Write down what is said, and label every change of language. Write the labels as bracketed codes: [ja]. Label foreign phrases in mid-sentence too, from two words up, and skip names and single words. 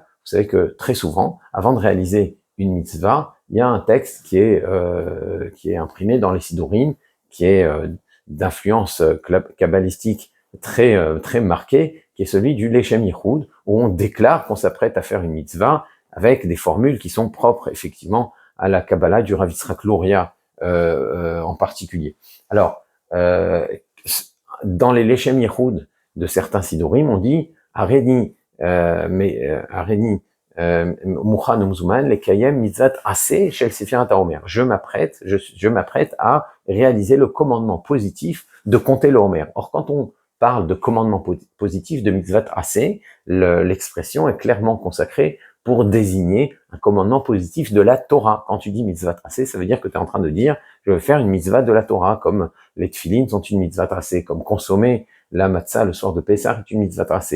[fr] Vous savez que très souvent, avant de réaliser une mitzvah, il y a un texte qui est imprimé dans les Sidurim, qui est d'influence kabbalistique très marquée, qui est celui du [he] לשם יחוד, [fr] où on déclare qu'on s'apprête à faire une mitzvah avec des formules qui sont propres effectivement à la Kabbalah du Rav Yitzhak Luria en particulier. Alors, dans les [he] לשם יחוד [fr] de certains Sidurim, on dit [he] הריני מוכן ומזומן לקיים מצות עשה של ספירת העומר. [fr] Je m'apprête à réaliser le commandement positif de compter le Homer. Or, quand on parle de commandement positif de [he] מצות עשה, [fr] l'expression est clairement consacrée pour désigner un commandement positif de la Torah. Quand tu dis [he] מצות עשה, [fr] ça veut dire que tu es en train de dire, je vais faire une mitzvah de la Torah, comme les tefilines sont une [he] מצוה עשה, [fr] comme consommer la matzah le soir de Pessah est une [he] מצוה עשה.